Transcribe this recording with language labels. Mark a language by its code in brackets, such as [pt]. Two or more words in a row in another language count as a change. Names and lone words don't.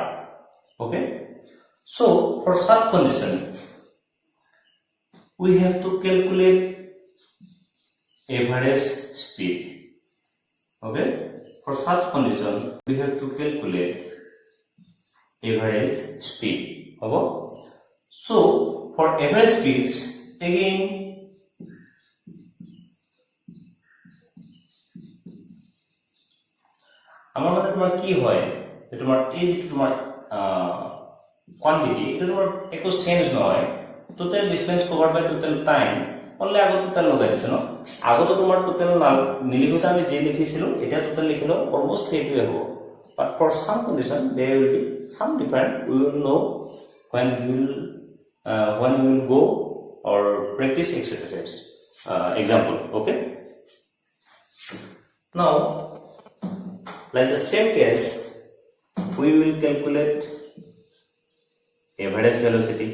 [en] Okay, so for such condition, we have to calculate average speed. Okay, for such condition, we have to calculate average speed. Okay, so for average speeds, again [as] আমার মতে তোমার কি হয়, যে তোমার এই যে তোমার কোয়ান্টিটি, এটা তোমার একটু চেঞ্জ নহয়, [en] total distance cover by total time only [as] আগত টোটাল লগাই দিছো ন, আগত তোমার টোটাল নিলিখোতে আমি যে লিখিছিলো এটা টোটাল লিখিলো অলমোস্ট সেইটোৱে হ'ব, [en] but for some condition there will be some different. We will know when we will go or practice exercise example. Okay, now like the same case, we will calculate average velocity.